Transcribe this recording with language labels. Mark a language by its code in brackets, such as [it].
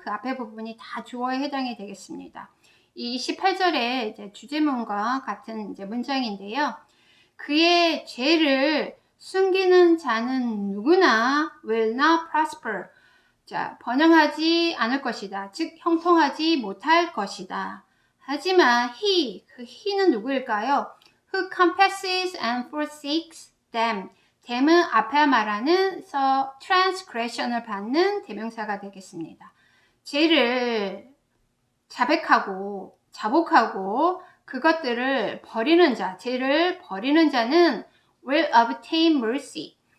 [ko] 그 앞에 부분이 다 주어에 해당이 되겠습니다. 이 28절에 이제 주제문과 같은 이제 문장인데요. 그의 죄를 숨기는 자는 누구나 [en] will not prosper. [ko] 자, 번영하지 않을 것이다. 즉, 형통하지 못할 것이다. 하지만 그 he는 누구일까요? [en] Who confesses and forsakes them. [ko] them은 앞에 말하는 transgression을 받는 대명사가 되겠습니다. 죄를 자복하고 그것들을 버리는 자, 죄를 버리는 자는 [en] will obtain mercy.